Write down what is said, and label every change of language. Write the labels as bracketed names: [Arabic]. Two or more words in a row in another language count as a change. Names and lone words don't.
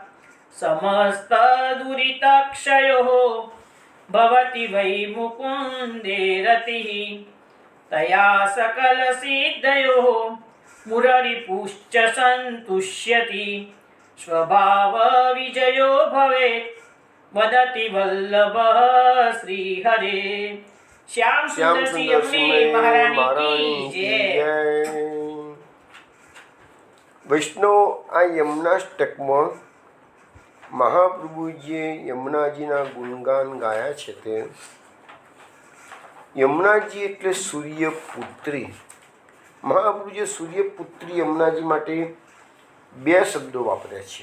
[Sanskrit] समस्तदुरितक्षयो भवति वै मुकुन्दे रतिः तया सकलसिद्धयो मुररिपुश्च सन्तुष्यति स्वभाव विजयो भवेत् वदति वल्लभः श्रीहरे। [Hindi] श्याम श्याम सुंदर सुंदर सिंह सिंह महारानी महारानी की की जय। जय। [Gujarati] વૈષ્ણવ, આ યમુનાષ્ટકમાં મહાપ્રભુજીએ યમુનાજીના ગુણગાન ગાયા છે. તે યમુનાજી એટલે સૂર્યપુત્રી. મહાપ્રભુજીએ સૂર્યપુત્રી યમુનાજી માટે બે શબ્દો વાપર્યા છે.